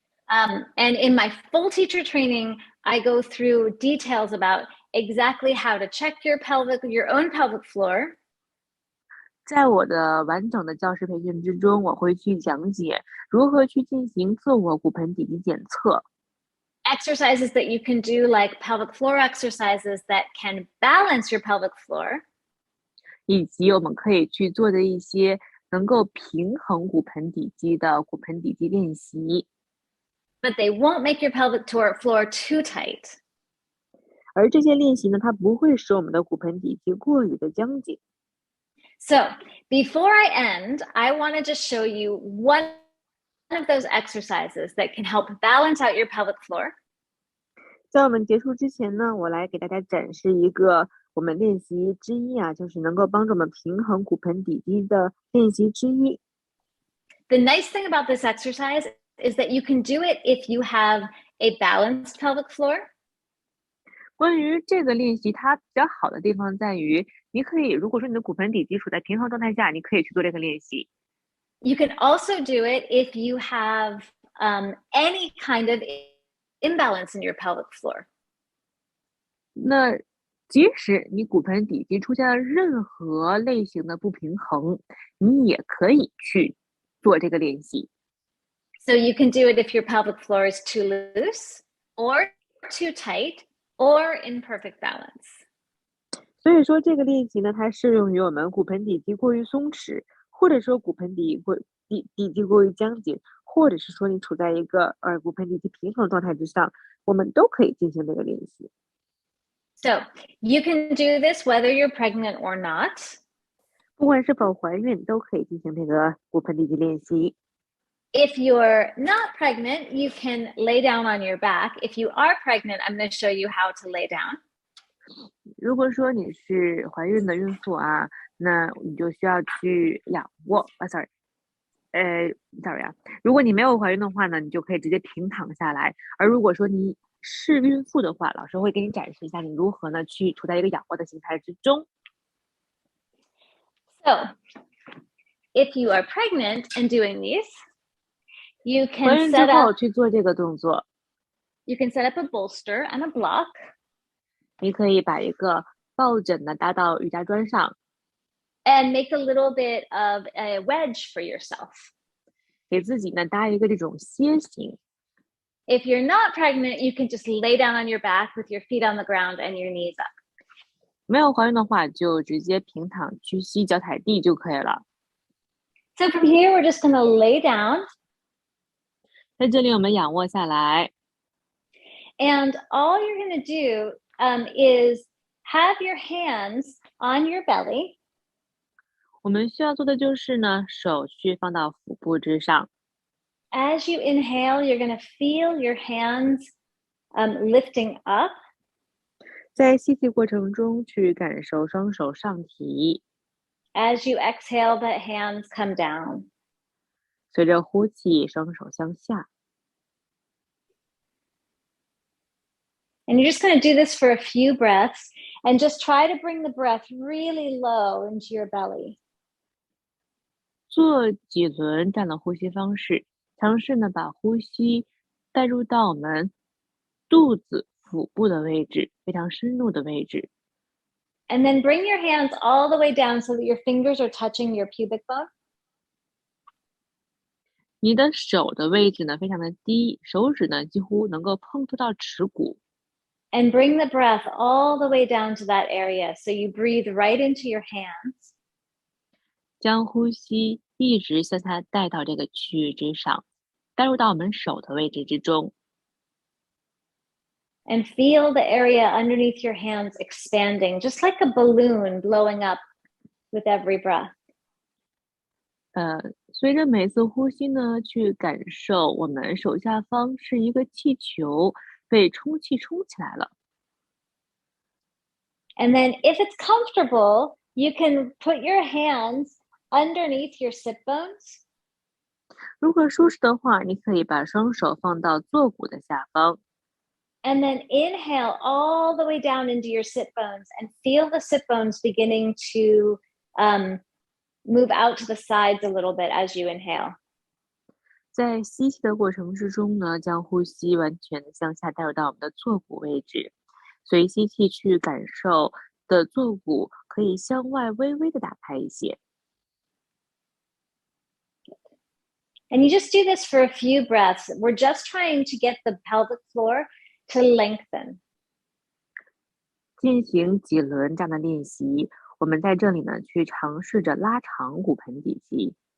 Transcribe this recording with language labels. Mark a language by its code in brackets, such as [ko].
[en] And in my full teacher training, I go through details about exactly how to check your own pelvic floor. [zh] 在我的完整的教师培训之中，我会去讲解如何去进行自我骨盆底肌检测。 [en] Exercises that you can do, like pelvic floor exercises that can balance your pelvic floor. [zh] 以及我们可以去做的一些能够平衡骨盆底肌的骨盆底肌练习。 [en] But they won't make your pelvic floor too tight. [zh] 而这些练习呢，它不会使我们的骨盆底肌过于的僵紧。 [en] So before I end, I want to just show you one of those exercises that can help balance out your pelvic floor. [zh] 在我们结束之前呢，我来给大家展示一个我们练习之一就是能够帮助我们平衡骨盆底肌的练习之一。 [en] The nice thing about this exercise is that you can do it if you have a balanced pelvic floor. [zh] 关于这个练习，它比较好的地方在于，你可以，如果说你的骨盆底肌处在平衡状态下，你可以去做这个练习。 [en] You can also do it if you have any kind of imbalance in your pelvic floor. [zh] 那即使你骨盆底肌出现了任何类型的不平衡，你也可以去做这个练习。 [en] So you can do it if your pelvic floor is too loose or too tight or in perfect balance. [zh] 所以说这个练习呢，它适用于我们骨盆底肌过于松弛，或者说骨盆底肌过于僵紧，或者是说你处在一个骨盆底肌平衡状态之上，我们都可以进行这个练习。 [en] So you can do this whether you're pregnant or not. [zh] 不管是否怀孕，都可以进行这个骨盆底肌练习。 [en] If you're not pregnant, you can lay down on your back. If you are pregnant, I'm going to show you how to lay down. [zh] 如果说你是怀孕的孕妇那你就需要去仰卧，sorry，如果你没有怀孕的话呢，你就可以直接平躺下来。而如果说你是孕妇的话，老师会给你展示一下你如何呢去处在一个仰卧的形态之中。 [en] So, if you are pregnant and doing these, you [zh] 怀 [en] can [zh] 孕之 [en] set [zh] 后 [en] up [zh] 去做这个动作， [en] a bolster and a block. [zh] 你可以把一个抱枕呢搭到瑜伽砖上， [en] And make a little bit of a wedge for yourself. [zh] 给自己呢搭一个这种楔形。 [en] If you're not pregnant, you can just lay down on your back with your feet on the ground and your knees up. [zh] 没有怀孕的话，就直接平躺屈膝，脚踩地就可以了。 [en] So from here, we're just going to lay down. [zh] 在这里我们仰卧下来， [en] And all you're going to do is have your hands on your belly. [zh] 我们需要做的就是呢，手去放到腹部之上。 [en] As you inhale, you're going to feel your hands lifting up. [zh] 在吸气过程中去感受双手上提。 [en] As you exhale, the hands come down. [zh] 随着呼气，双手向下。 [en] And you're just going to do this for a few breaths and just try to bring the breath really low into your belly. [zh] 做几轮这样的呼吸方式，尝试呢把呼吸带入到我们肚子腹部的位置，非常深入的位置。 [en] And then bring your hands all the way down so that your fingers are touching your pubic bone. [zh] 你的手的位置呢非常的低，手指呢几乎能够碰触到耻骨。 [en] And bring the breath all the way down to that area. So you breathe right into your hands. [zh] 将呼吸一直向下带到这个区域之上，带入到我们手的位置之中。 [en] And feel the area underneath your hands expanding, just like a balloon blowing up with every breath. [zh] 随着每次呼吸呢，去感受我们手下方是一个气球被充气充起来了。 [en] And then if it's comfortable, you can put your hands underneath your sit bones. [zh] 如果舒适的话，你可以把双手放到坐骨的下方。 [en] And then inhale all the way down into your sit bones and feel the sit bones beginning to move out to the sides a little bit as you inhale. [zh] 在吸气的过程之中呢，将呼吸完全的向下带入到我们的坐骨位置，随吸气去感受的坐骨可以向外微微的打开一些。 [en] And you just do this for a few breaths. We're just trying to get the pelvic floor to lengthen. [zh] 进行几轮这样的练习，我们在这里呢去尝试着拉长骨盆底肌。